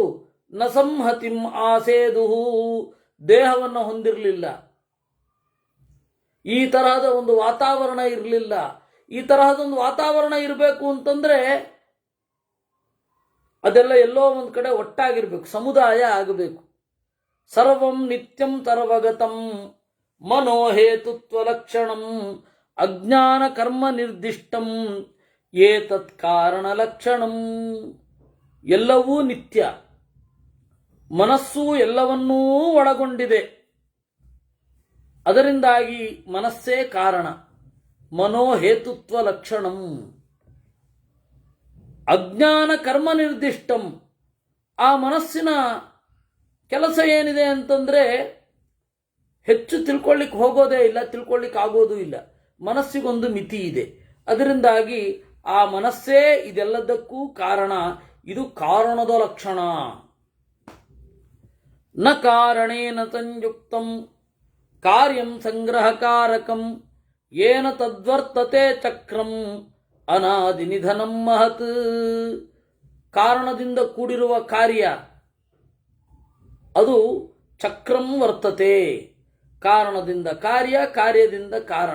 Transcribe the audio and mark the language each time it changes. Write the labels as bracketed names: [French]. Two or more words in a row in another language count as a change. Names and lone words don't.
[Sanskrit] ನ ಸಂಹತಿಂ ಆಸೇದುಹು, [Kannada] ದೇಹವನ್ನು ಹೊಂದಿರಲಿಲ್ಲ. ಈ ತರಹದ ಒಂದು ವಾತಾವರಣ ಇರಲಿಲ್ಲ. ಈ ತರಹದೊಂದು ವಾತಾವರಣ ಇರಬೇಕು ಅಂತಂದ್ರೆ ಅದೆಲ್ಲ ಎಲ್ಲೋ ಒಂದು ಕಡೆ ಒಟ್ಟಾಗಿರ್ಬೇಕು, ಸಮುದಾಯ ಆಗಬೇಕು. [Sanskrit] ಸರ್ವಂ ನಿತ್ಯಂ ಸರ್ವಗತಂ ಮನೋಹೇತುತ್ವ ಲಕ್ಷಣಂ ಅಜ್ಞಾನ ಕರ್ಮ ನಿರ್ದಿಷ್ಟಂ ಏತತ್ ಕಾರಣ ಲಕ್ಷಣಂ. [Kannada] ಎಲ್ಲವೂ ನಿತ್ಯ, ಮನಸ್ಸು ಎಲ್ಲವನ್ನೂ ಒಳಗೊಂಡಿದೆ. ಅದರಿಂದಾಗಿ ಮನಸ್ಸೇ ಕಾರಣ. [Sanskrit] ಮನೋಹೇತುತ್ವ ಲಕ್ಷಣಂ ಅಜ್ಞಾನ ಕರ್ಮ ನಿರ್ದಿಷ್ಟಂ. [Kannada] ಆ ಮನಸ್ಸಿನ ಕೆಲಸ ಏನಿದೆ ಅಂತಂದ್ರೆ ಹೆಚ್ಚು ತಿಳ್ಕೊಳ್ಳಿಕ್ಕೆ ಹೋಗೋದೇ ಇಲ್ಲ, ತಿಳ್ಕೊಳ್ಳಿಕ್ಕೆ ಆಗೋದೂ ಇಲ್ಲ. ಮನಸ್ಸಿಗೊಂದು ಮಿತಿ ಇದೆ. ಅದರಿಂದಾಗಿ ಆ ಮನಸ್ಸೇ ಇದೆಲ್ಲದಕ್ಕೂ ಕಾರಣ. ಇದು ಕಾರಣದ ಲಕ್ಷಣ. [Sanskrit] ನ ಕಾರಣೇನ ಸಂಯುಕ್ತಂ ಕಾರ್ಯಂ ಸಂಗ್ರಹಕಾರಕಂ ಏನ ತದ್ವರ್ತತೆ ಚಕ್ರಂ ಅನಾದಿ ನಿಧನಂ ಮಹತ್. [Kannada] ಕಾರಣದಿಂದ ಕೂಡಿರುವ ಕಾರ್ಯ ಅದು [Sanskrit] ಚಕ್ರಂ ವರ್ತತೆ. [Kannada] ಕಾರಣದಿಂದ ಕಾರ್ಯ, ಕಾರ್ಯದಿಂದ ಕಾರಣ.